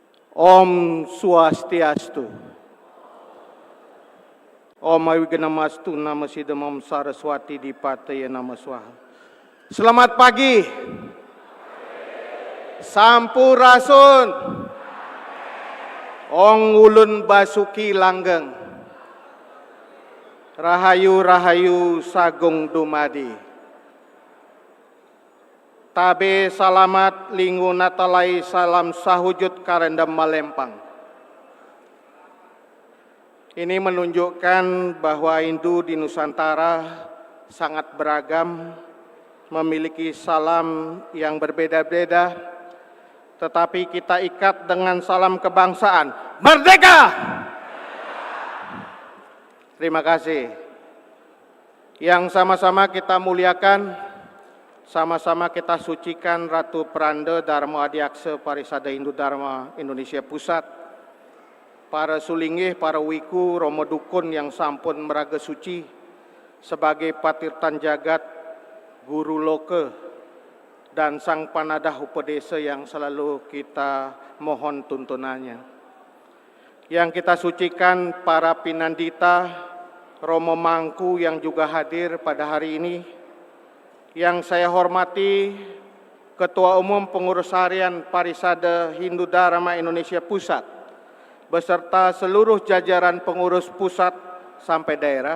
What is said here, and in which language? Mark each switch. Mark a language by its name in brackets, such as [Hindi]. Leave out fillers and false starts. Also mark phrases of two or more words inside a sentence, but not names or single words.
[Balinese] Om Swastiastu. [Sanskrit] Om Awiganamastu Nama Sidam Om Saraswati Dipataya Nama Swaha. [Indonesian] Selamat pagi. [Sundanese] Sampurasun. [Javanese] Ong ulun basuki langgeng. Rahayu sagung dumadi. [Ngaju] Tabe salamat linggu natalai salam sahujud karendam malempang. [Indonesian] Ini menunjukkan bahwa Hindu di Nusantara sangat beragam, memiliki salam yang berbeda-beda, tetapi kita ikat dengan salam kebangsaan. Merdeka! Terima kasih. Yang sama-sama kita muliakan, sama-sama kita sucikan Ratu Pranda Dharma Adiaksa Parisada Hindu Dharma Indonesia Pusat, para sulingih, para wiku, romo dukun yang [Balinese] sampun meraga suci [Indonesian] sebagai patirtan jagat, guru loka, dan sang panadah upadesa yang selalu kita mohon tuntunannya. Yang kita sucikan para pinandita, romo mangku yang juga hadir pada hari ini. Yang saya hormati Ketua Umum Pengurus Harian Parisada Hindu Dharma Indonesia Pusat, beserta seluruh jajaran pengurus pusat sampai daerah.